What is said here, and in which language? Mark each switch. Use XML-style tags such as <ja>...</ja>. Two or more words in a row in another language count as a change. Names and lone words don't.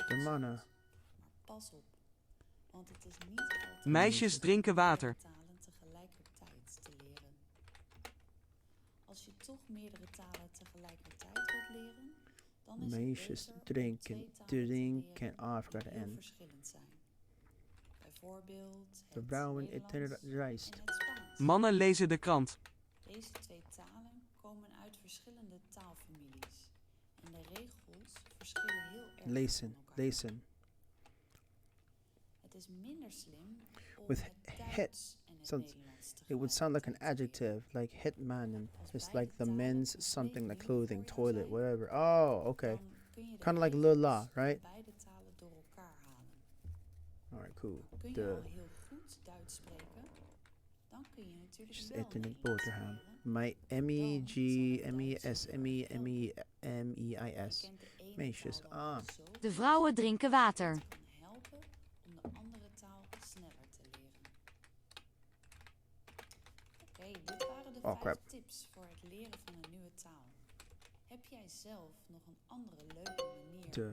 <nl>De mannen. gezond. Maar pas op, want het is niet altijd Meisjes drinken water. talen tegelijkertijd te leren. Als je toch meerdere talen tegelijkertijd wilt leren, dan is meisjes het beter om drinken. twee talen te leren Drinken.</nl> <en>Ah, I forgot</en> <nl>die</nl> <en>the</en> <nl>heel N. verschillend zijn. Bijvoorbeeld De het vrouwen Nederlands eten rijst. en het Spaans. Mannen lezen de krant. Deze twee talen komen uit verschillende taalfamilies en de regels verschillen heel erg Lezen. van elkaar. Lezen. Het is minder slim om</nl> <en>With</en> <nl>het het Duits en het</nl> <en>sounds-</en> <nl>Nederlands</nl> <en>It would sound like an adjective, like hitman, and it's like the men's something like clothing, toilet, whatever. Oh, okay. Kinda like la, right?</en> <nl>Beide talen door elkaar halen.</nl> <en>Alright, cool.</en> <nl>Kun je al De heel goed Duits spreken, dan kun je natuurlijk</nl> <en>just</en> <nl>wel eten een Nederlands boterham. leren.</nl> <en>My M-E-G, M-E-S, M-E-M-E, M-E-I-S.</en> <nl>Je kent de ene Meisjes, taal dan ah. zo De vrouwen drinken water. dat kan helpen om de andere taal sneller te leren. Oké, dit waren de Oh, 5</nl> <en>crap.</en> <nl>tips voor het leren van een nieuwe taal. Heb jij zelf nog een andere leuke manier</nl>